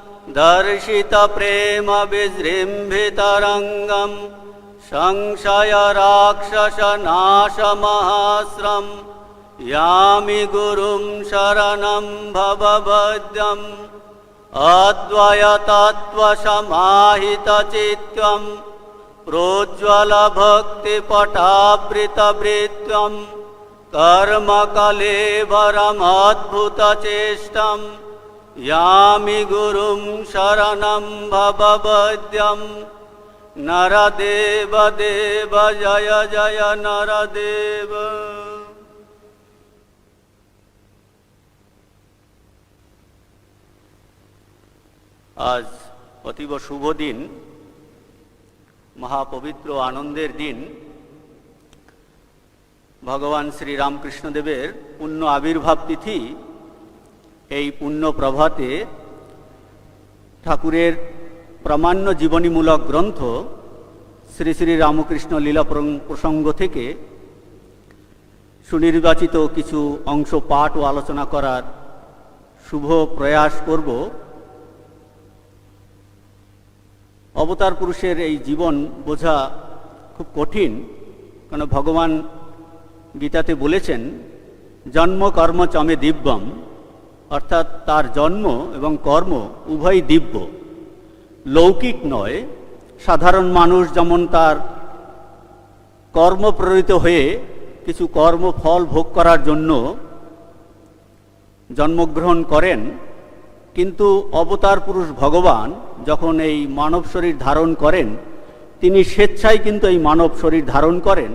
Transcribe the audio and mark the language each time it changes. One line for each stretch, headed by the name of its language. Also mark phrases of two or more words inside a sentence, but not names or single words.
Sanskrit: दर्शितप्रेमविजृम्भितरङ्गं संशयराक्षसनाशमहास्त्रं यामि गुरुं शरणं भवभद्रम् अद्वयतत्त्वसमाहितचित्तं प्रोज्ज्वलभक्तिपटावृतवृत्तं कर्मकलेवरमद्भुतचेष्टं यामि गुरुं शरणं भवभद्रम् नरदेव देव जय जय नरदेव।
Bangla: আজ অতীব শুভ দিন, মহাপবিত্র আনন্দের দিন, ভগবান শ্রী রামকৃষ্ণদেবের পুণ্য আবির্ভাব তিথি। এই পুণ্য প্রভাতে ঠাকুরের প্রামাণ্য জীবনীমূলক গ্রন্থ শ্রী শ্রী রামকৃষ্ণ লীলা প্রসঙ্গ থেকে সুনির্বাচিত কিছু অংশ পাঠ ও আলোচনা করার শুভ প্রয়াস করব। अवतार पुरुषेर এই জীবন বোঝা খুব কঠিন, কারণ ভগবান গীতাতে বলেছেন
Sanskrit: জন্ম কর্ম চমে দিব্যম,
Bangla: অর্থাৎ তার জন্ম এবং কর্ম উভয় দিব্য, লৌকিক নয়। সাধারণ মানুষ যেমন তার কর্ম প্রেরিত হয়ে কিছু কর্মফল ভোগ করার জন্য জন্মগ্রহণ করেন, কিন্তু অবতার পুরুষ ভগবান যখন এই মানব শরীর ধারণ করেন তিনি স্বেচ্ছায় কিন্তু এই মানব শরীর ধারণ করেন।